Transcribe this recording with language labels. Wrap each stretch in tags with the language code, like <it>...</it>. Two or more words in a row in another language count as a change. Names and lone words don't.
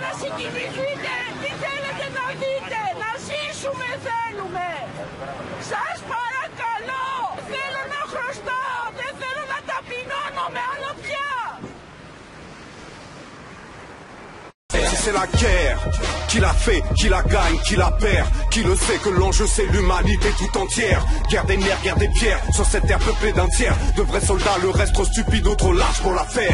<el>κοιμηθείτε, τι θέλετε να δείτε, να ζήσουμε θέλουμε. Σας παρακαλώ, θέλω να χρωστάω, δεν θέλω να ταπεινώνομαι άλλο πια.</el> <fr>C'est la guerre, qui la fait, qui la gagne, qui la perd, qui le sait que l'enjeu c'est l'humanité tout entière. Guerre des nerfs, guerre des pierres, sur cette terre peuplée d'un tiers de vrais soldats, le reste trop stupide ou trop large pour la faire.</fr>